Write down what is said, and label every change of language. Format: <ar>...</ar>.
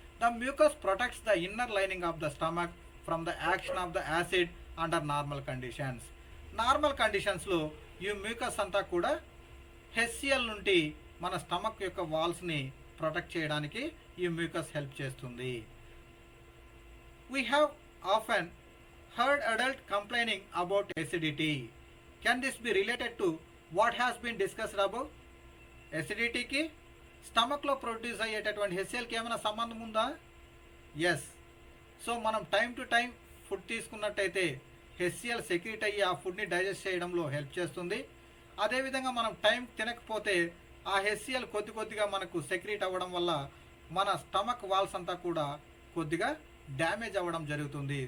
<en>The mucus protects the inner lining of the stomach from the action of the acid under normal conditions.</en> <te>Normal కండిషన్స్లో ఈ mucus అంతా కూడా HCl నుండి మన stomach యొక్క వాల్స్ని protect చేయడానికి ఈ మ్యూకస్ హెల్ప్ చేస్తుంది.</te> <en>We have often heard adults complaining about acidity. Can this be related to what has been discussed above?</en> <te>Acidityకి స్టమక్లో produce అయ్యేటటువంటి HClకి ఏమైనా సంబంధం ఉందా? ఎస్. సో మనం టైం టు టైం ఫుడ్ తీసుకున్నట్టయితే HCl సెక్రీట్ అయ్యి ఆ ఫుడ్ని డైజెస్ట్ చేయడంలో హెల్ప్ చేస్తుంది. అదేవిధంగా మనం టైం తినకపోతే ఆ HCl కొద్దిగా మనకు సెక్రీట్ అవ్వడం వల్ల మన స్టమక్ వాల్స్ అంతా కూడా కొద్దిగా డ్యామేజ్ అవ్వడం జరుగుతుంది.</te>